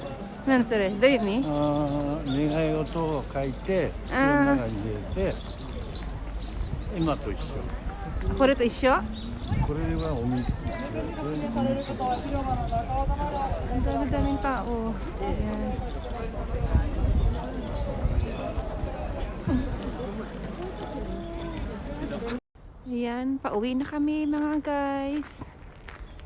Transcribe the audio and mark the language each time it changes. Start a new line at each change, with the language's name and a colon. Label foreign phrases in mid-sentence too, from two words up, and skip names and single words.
Japanese: 何それ？どういう意味？願い事を書いて、その中に入れて、今と一緒。これと一緒？これはお水。
Filipino: Ang dami-daming tao. Ayan. Ayan, pauwi na kami mga guys.